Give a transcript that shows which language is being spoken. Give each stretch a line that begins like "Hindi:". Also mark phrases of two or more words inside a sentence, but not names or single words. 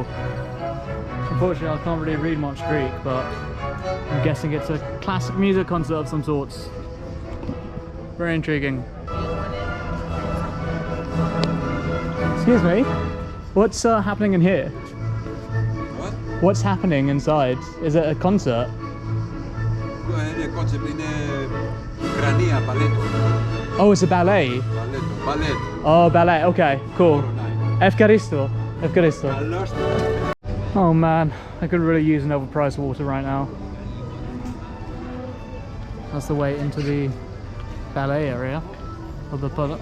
English: Unfortunately, I can't really read much Greek, but I'm guessing it's a classic music concert of some sorts. Very intriguing. Excuse me, what's happening in here? What? What's happening inside? Is it a concert?
Greek: Είναι κόνσεπτ, είναι Ουκρανία, μπαλέτο.
English: Oh, it's a ballet?
Greek: Μπαλέτο, μπαλέτο.
English: Oh, ballet, okay, cool.
Greek: Ευχαριστώ. Ευχαριστώ.
English: Oh man, I could really use an overpriced water right now. That's the way into the ballet area of the pub.